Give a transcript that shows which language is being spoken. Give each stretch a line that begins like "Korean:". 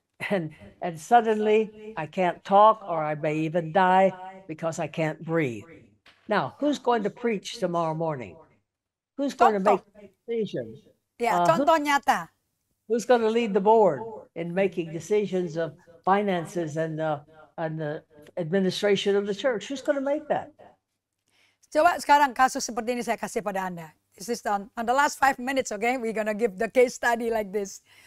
English: And suddenly I can't talk or I may even die because I can't breathe. Now, who's going to preach tomorrow morning? Who's going to make decisions?
Indonesian: Ya, contoh nyata.
English: Who's going to lead the board in making decisions of finances and the administration of the church? Who's going to make that?
Indonesian: Coba sekarang kasus seperti ini saya kasih pada Anda.
English: This is on the last 5 minutes, okay? We're gonna give the case study like this.